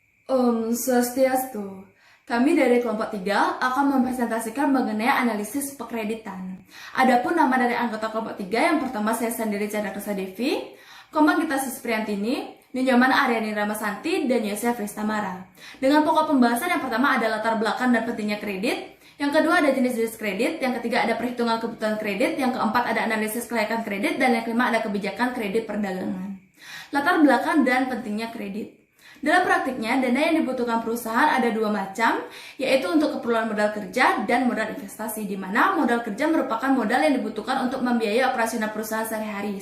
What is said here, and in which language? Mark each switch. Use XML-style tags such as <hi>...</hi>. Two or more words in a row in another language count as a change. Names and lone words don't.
<id>Swastiastu. Kami dari kelompok 3 akan mempresentasikan mengenai analisis pekreditan. Adapun nama dari anggota kelompok 3 yang pertama saya sendiri Chandra Krisa Devi, Komang Gita Suspriantini, Ninyaman Aryani Ramasanti, dan Yosef Ristamara. Dengan pokok pembahasan yang pertama ada latar belakang dan pentingnya kredit, yang kedua ada jenis-jenis kredit, yang ketiga ada perhitungan kebutuhan kredit, yang keempat ada analisis kelayakan kredit, dan yang kelima ada kebijakan kredit perdagangan. Latar belakang dan pentingnya kredit. Dalam praktiknya, dana yang dibutuhkan perusahaan ada dua macam, yaitu untuk keperluan modal kerja dan modal investasi, di mana modal kerja merupakan modal yang dibutuhkan untuk membiayai operasional perusahaan sehari-hari.</id>